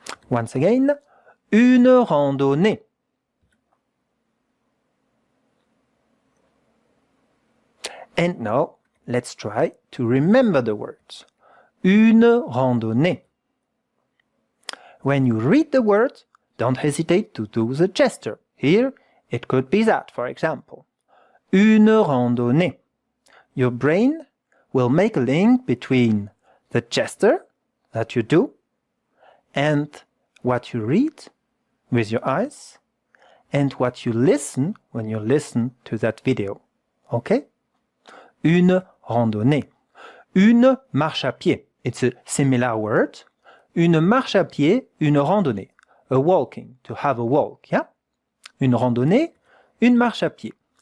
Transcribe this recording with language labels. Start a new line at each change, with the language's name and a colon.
English: Once again,
French: une randonnée.
English: And now, let's try to remember the words.
French: Une randonnée.
English: When you read the word, don't hesitate to do the gesture. Here, it could be that, for example.
French: Une randonnée.
English: Your brain will make a link between the gesture that you do and what you read with your eyes and what you listen when you listen to that video.
French: Okay? Une randonnée. Une marche à pied.
English: It's a similar word.
French: Une marche à pied, une randonnée.
English: A walking, to have a walk, yeah?
French: Une randonnée, une marche à pied.